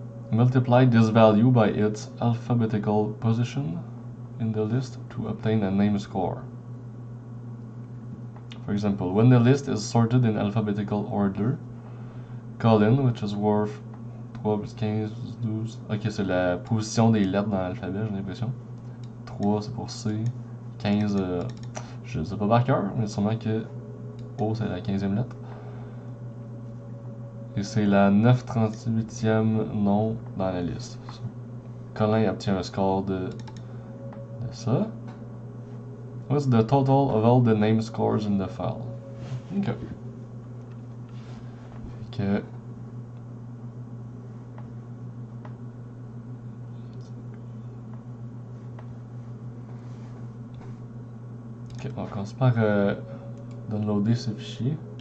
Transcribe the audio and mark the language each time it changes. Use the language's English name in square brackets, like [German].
[English] Multiply this value by its alphabetical position in the list to obtain a name score. For example, when the list is sorted in alphabetical order, colon, which is worth 3 plus 15 plus 12. [French] Ok, c'est la position des lettres dans l'alphabet, j'ai l'impression. 3 c'est pour C. 15, je ne sais pas par cœur, mais sûrement que O c'est la 15e lettre. Et c'est la 938e nom dans la liste. Colin obtient un score de ça. [English] What's the total of all the name scores in the file? Ok. [French] Fait que ok, on commence par downloader ce fichier.